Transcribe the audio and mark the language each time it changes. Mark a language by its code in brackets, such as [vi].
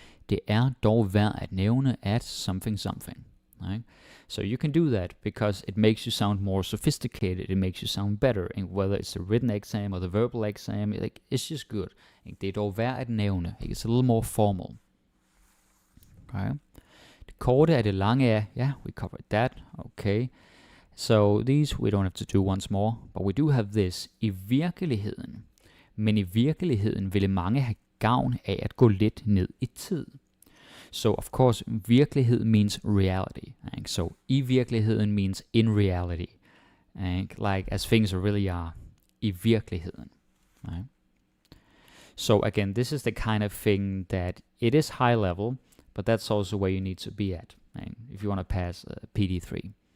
[da] Det er dog værd at nævne at something. [en] Right? So you can do that because it makes you sound more sophisticated. It makes you sound better. And whether it's the written exam or the verbal exam, like, it's just good. [da] Det er dog værd at nævne. [en] It's a little more formal. Okay. [da] Det korte af det lange er, [en] yeah, we covered that. Okay. So these we don't have to do once more, but we do have this. [da] I virkeligheden. Men i virkeligheden ville mange have gavn af at gå lidt ned i tid. [en] So of course, virkelighed means reality. So [da] i virkeligheden [en] means in reality. Like as things really are. [da] I virkeligheden. [en] Right? So again, this is the kind of thing that it is high level, but that's also where you need to be at, if you want to pass PD3.